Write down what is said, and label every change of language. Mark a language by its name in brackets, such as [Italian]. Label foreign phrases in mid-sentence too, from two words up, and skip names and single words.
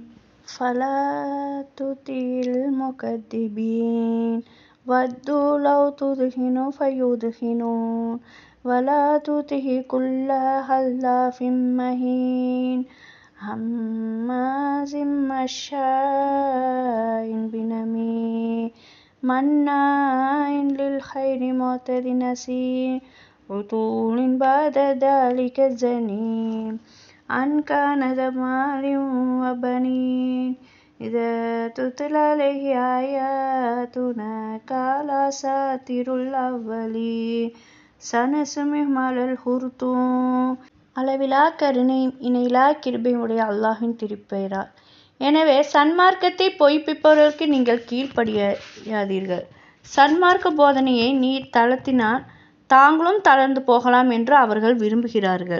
[Arabic] فلا تطع المكذبين ودوا لو تدهن فيدهنون ولا تطع كل حلاف مهين هماز مشاء بنميم مناع للخير معتد أثيم عتل بعد ذلك زنيم أن كان ذا مال وبنين إذا تتلى عليه آياتنا قال أساطير الأولين سنسمهم على الخرطوم. [Tamil] அளவிலா கருணையும் இணையிலா கிருபையும் உடைய அல்லாஹ்வின் திருப்பெயரால். எனவே சன்மார்க்கத்தை பொய்ப்பிப்பவர்களுக்கு நீங்கள் கீழ்ப்படியாதீர்கள். சன்மார்க்க போதனையை நீ தளர்த்தினால் தாங்களும் தளர்ந்து போகலாம் என்று அவர்கள் விரும்புகிறார்கள்.